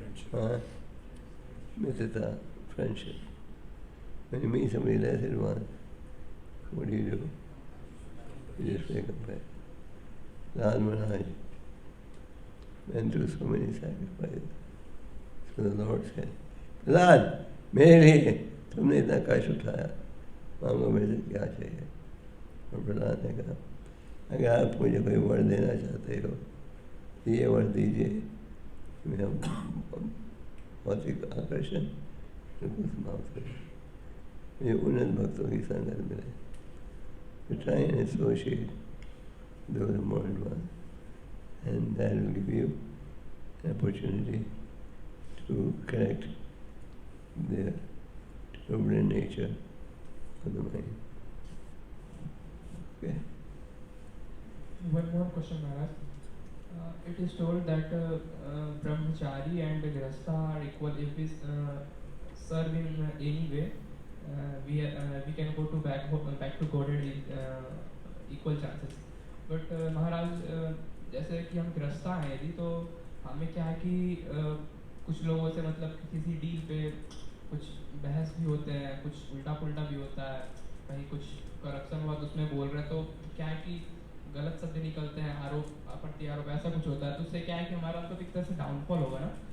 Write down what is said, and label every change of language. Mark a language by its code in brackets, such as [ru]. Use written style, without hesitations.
[en] Friendship. Mitrata, friendship. When you meet somebody less advanced, what do? You just make a bet. Lal Maharaj went through so many sacrifices. So the Lord said, [hi] Lal, मेरे लिए तुमने इतना कष्ट उठाया, मांगो मेरे से क्या चाहिए? और प्रहलाद ने कहा, अगर आप मुझे कोई वर देना चाहते हो, ये वर दीजिए, मैं भौतिक आकर्षण बिल्कुल समाप्त करें, मुझे उन्नत भक्तों की संगत मिले. [en] To try and associate those more advanced, and that will give you an opportunity to correct the turbulent nature of the mind. Okay. One more question, Maharaj. It is told that brahmachari and grihastha are equal. If we serve in any way, we can go to back to Godhead equal chances. [hi] But Maharaj, जैसे कि हम गृहस्था हैं यदि, तो हमें क्या है कि कुछ लोगों से मतलब किसी डील पे कुछ बहस भी होते हैं, कुछ उल्टा पुल्टा भी होता है, कहीं कुछ करप्शन हुआ तो उसमें बोल रहे हैं, तो क्या है कि गलत शब्द निकलते हैं, आरोप प्रति आरोप ऐसा कुछ होता है, तो उससे क्या है कि हमारा मतलब एक तरह से डाउनफॉल होगा ना.